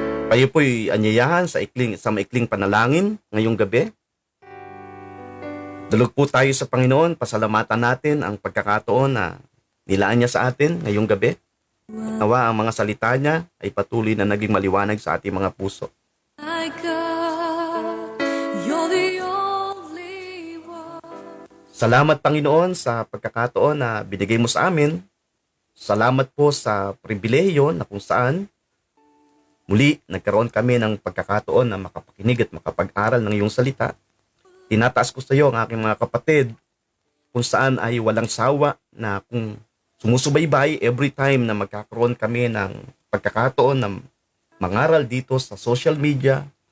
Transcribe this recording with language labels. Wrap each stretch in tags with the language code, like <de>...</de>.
<tl>Kayo po'y anyayahan sa maikling panalangin ngayong gabi. Dalog po tayo sa Panginoon, pasalamatan natin ang pagkakataon na nilaan niya sa atin ngayong gabi. Nawa ang mga salita niya ay patuloy na naging maliwanag sa ating mga puso.</tl> <en>My God, you're the only one.</en> <tl>Salamat Panginoon sa pagkakataon na binigay mo sa amin. Salamat po sa pribilehiyo na kung saan muli nagkaroon kami ng pagkakataon na makapakinig at makapag-aral ng iyong salita. Tinataas ko sa iyo ang aking mga kapatid kung saan ay walang sawa na kung sumusubaybay</tl> <en>every time</en> <tl>na magkakaroon kami ng pagkakataon na mangaral dito sa social media.</tl>